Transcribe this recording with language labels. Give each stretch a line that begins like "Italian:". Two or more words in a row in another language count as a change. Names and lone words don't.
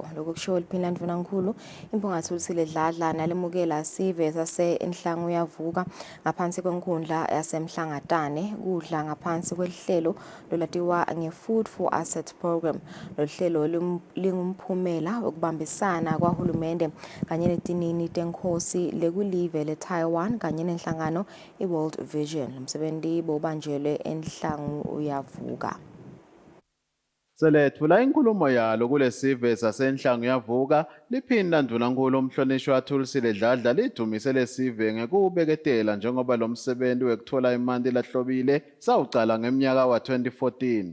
Swati: Lokho kusho liphina ndvunankhulu impungathulisile dladla nalemukela sive sase enhlangu uyavuka ngaphansi kwenkundla yasemhlangatane kudla ngaphansi kwehlelo lolatiwa nge-Food for Asset Program. Lohlelo lingumphumela wokubambisana kwa hulumende kanye netinini tenkhosi lekulive le-Taiwan kanye nenhlangano i-World Vision. Umsebenzi bobanjelwe enhlangu uyavuka. Selethula inkulumo yalo kulesive sasenhlangu yavuka liphinda ndunankulu umhlonishwa Kusile Dladla lidumise lesive ngekubeketela njengoba lo msebenzi wekuthola imali lahlobile sawuqala ngeminyaka wa-2014.